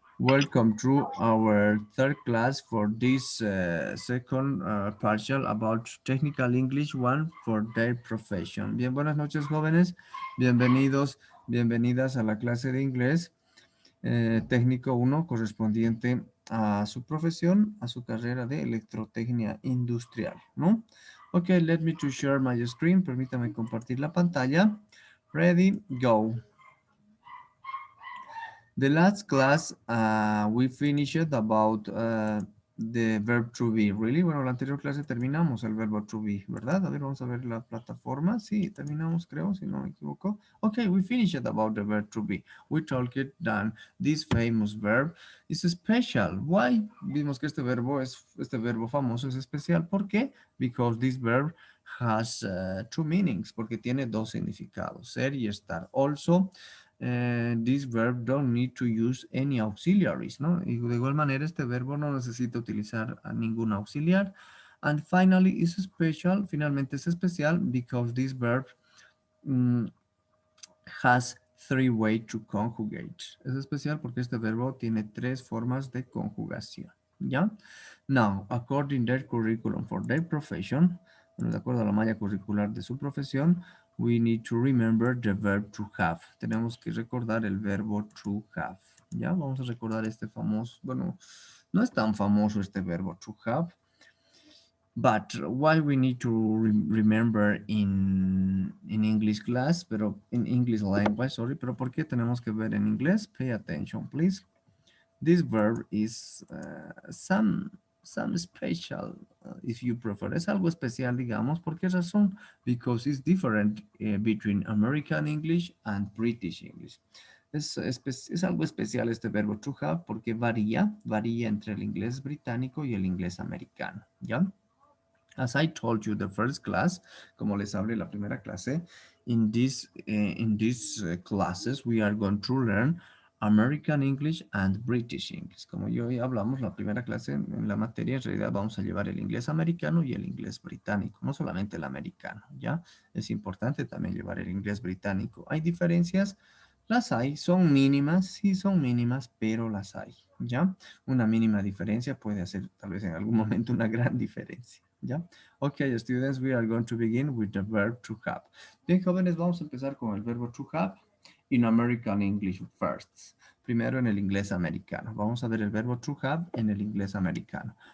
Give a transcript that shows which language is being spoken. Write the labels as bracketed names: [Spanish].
[English] Welcome to our third class for this second partial about Technical English 1 for their profession. [Spanish] Bien, buenas noches, jóvenes. Bienvenidos, bienvenidas a la clase de inglés técnico 1 correspondiente a su profesión, a su carrera de electrotecnia industrial, ¿no? [English] Ok, let me to share my screen. [Spanish] Permítame compartir la pantalla. [English] Ready, go. The last class we finished about the verb to be. Really? [Spanish] Bueno, la anterior clase terminamos el verbo to be, ¿verdad? A ver, vamos a ver la plataforma. Sí, terminamos, creo, si no me equivoco. [English] Okay, we finished about the verb to be. We talked that this famous verb is special. Why? [Spanish] Vimos que este verbo famoso es especial. ¿Por qué? [English] Because this verb has two meanings, [Spanish] porque tiene dos significados, ser y estar. [English] Also, this verb don't need to use any auxiliaries, ¿no? [Spanish] Y de igual manera este verbo no necesita utilizar a ningún auxiliar. [English] And finally, is special, [Spanish] finalmente es especial [English] because this verb mm, has three ways to conjugate. [Spanish] Es especial porque este verbo tiene tres formas de conjugación, ¿ya? [English] Now, according their curriculum for their profession, [Spanish] bueno, de acuerdo a la malla curricular de su profesión, [English] we need to remember the verb to have. [Spanish] Tenemos que recordar el verbo to have, ¿ya? Vamos a recordar este famoso, bueno, no es tan famoso este verbo to have, [English] but why we need to remember in English class, [Spanish] pero [English] in English language, sorry, [Spanish] pero ¿por qué tenemos que ver en inglés? [English] Pay attention, please. This verb is some special, if you prefer. [Spanish] Es algo especial, digamos. ¿Por qué razón? [English] Because it's different between American English and British English. [Spanish] Es algo especial este verbo to have porque varía entre el inglés británico y el inglés americano, ¿ya? [English] As I told you the first class, [Spanish] como les hablé la primera clase, [English] in these classes we are going to learn American English and British English. [Spanish] Como yo ya hablamos la primera clase en la materia, en realidad vamos a llevar el inglés americano y el inglés británico, no solamente el americano, ¿ya? Es importante también llevar el inglés británico. ¿Hay diferencias? Las hay, son mínimas, sí son mínimas, pero las hay, ¿ya? Una mínima diferencia puede hacer tal vez en algún momento una gran diferencia, ¿ya? [English] Okay, students, we are going to begin with the verb to have. [Spanish] Bien, jóvenes, vamos a empezar con el verbo to have [English] in American English first. [Spanish] Primero en el inglés americano. Vamos a ver el verbo to have en el inglés americano.